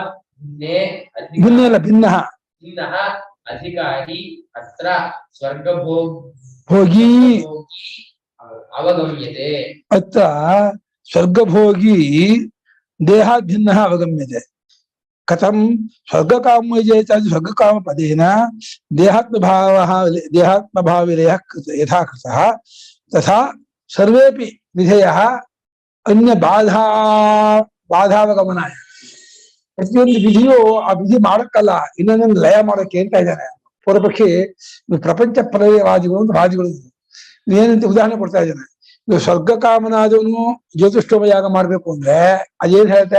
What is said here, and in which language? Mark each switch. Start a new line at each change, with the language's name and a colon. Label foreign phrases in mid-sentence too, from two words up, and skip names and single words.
Sanskrit: ಭಿನ್ನಃ ಅಧಿಕಾರಿ ಅತ್ರ ಭೋಗಿ ಅವಗಮ್ಯತೆ. ಅತ್ರ ಸ್ವರ್ಗಭೋಗಿ ದೇಹಾತ್ ಭಿನ್ನ ಅವಗಮ್ಯತೆ. ಕಥಂ ಸ್ವರ್ಗಕಾಮ ಪದೇನ ದೇಹಾತ್ಮಭಾವವಿಲಯ ಯಥಾ ಕೃತಃ ತಥಾ ಸರ್ವೇಪಿ ವಿಧೇಯಃ ಅನ್ಯ ಬಾಧಾವಗಮನಾಯ.
Kannada: ಪ್ರತಿಯೊಂದು ವಿಧಿಯು ಆ ವಿಧಿ ಮಾಡಕ್ಕಲ್ಲ, ಇನ್ನೊಂದೊಂದು ಲಯ ಮಾಡಕ್ಕೆ ಅಂತ ಇದ್ದಾನೆ ಪೂರ್ವಪಕ್ಷಿ. ಪ್ರಪಂಚ ಪ್ರಲಯವಾದಿಗಳು ಅಂತ ವಾದಿಗಳು ಏನಂತ ಉದಾಹರಣೆ ಕೊಡ್ತಾ ಇದ್ದಾನೆ. ಇವು ಸ್ವರ್ಗ ಕಾಮನಾದವನು ಜ್ಯೋತಿಷ್ಠೋಮ ಯಾಗ ಮಾಡ್ಬೇಕು ಅಂದ್ರೆ ಅದೇನ್ ಹೇಳ್ತೆ?